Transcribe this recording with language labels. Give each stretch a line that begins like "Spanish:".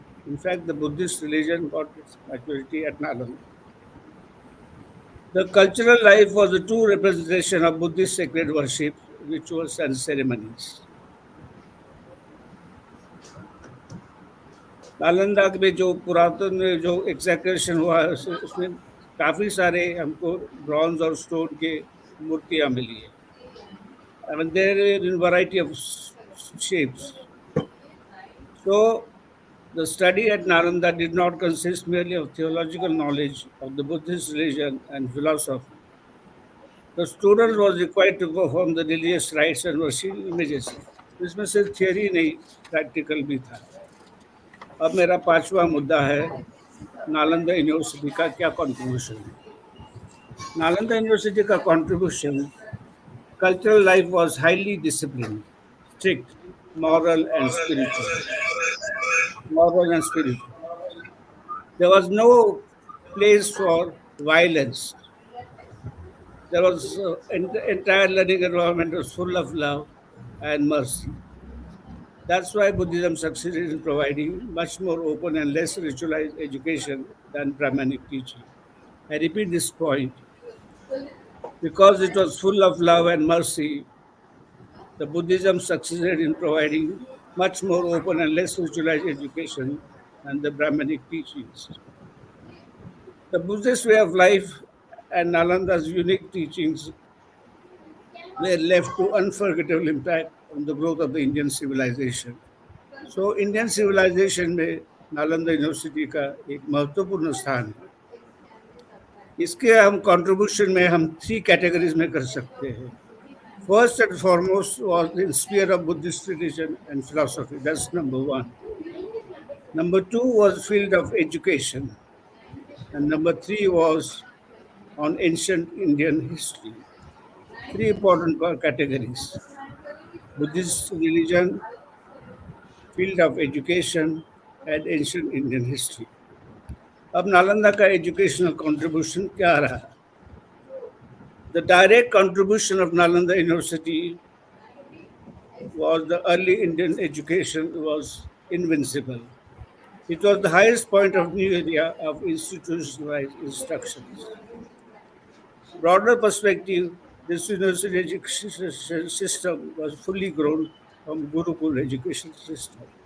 English: In fact, the Buddhist religion got its maturity at Nalanda. The cultural life was a true representation of Buddhist sacred worship, rituals, and ceremonies.
Hindi: Nalanda में जो पुरातन जो excursion हुआ है उसमें काफ़ी सारे हमको ब्रॉन्ज और स्टोन के मूर्तियाँ मिली है.
English: I mean, they're in variety of shapes. So, the study at Nalanda did not consist merely of theological knowledge of the Buddhist religion and philosophy. The student was required to perform the religious rites and worship images.
Hindi: इसमें सिर्फ theory नहीं, practical भी था. अब मेरा 5वां मुद्दा है नालंदा यूनिवर्सिटी का क्या कंट्रीब्यूशन है. नालंदा यूनिवर्सिटी का contribution, cultural life was highly discipline, strict,
English: moral and spiritual. Moral and spiritual. There was no place for violence. There was entire learning environment was full of love and mercy. That's why Buddhism succeeded in providing much more open and less ritualized education than Brahmanic teaching. I repeat this point. Because it was full of love and mercy, the Buddhism succeeded in providing much more open and less ritualized education than the Brahmanic teachings. The Buddhist way of life and Nalanda's unique teachings were left to unforgettable impact on the growth of the Indian civilization. So, Indian civilization
Hindi: में Nalanda university का एक महत्वपूर्ण स्थान है. इसके हम contribution में हम 3 कैटेगरीज में कर सकते हैं.
English: First and foremost was in sphere of Buddhist religion and philosophy. That's number 1. Number 2 was field of education. And number 3 was on ancient Indian history. 3 important categories: Buddhist religion, field of education, and ancient Indian history.
Hindi: अब नालंदा का
English: educational contribution
Hindi: क्या रहा?
English: The direct contribution of Nalanda University was the early Indian education was invincible. It was the highest point of new area of institutionalized instructions. Broader perspective, this university education system was fully grown from Gurukul education system.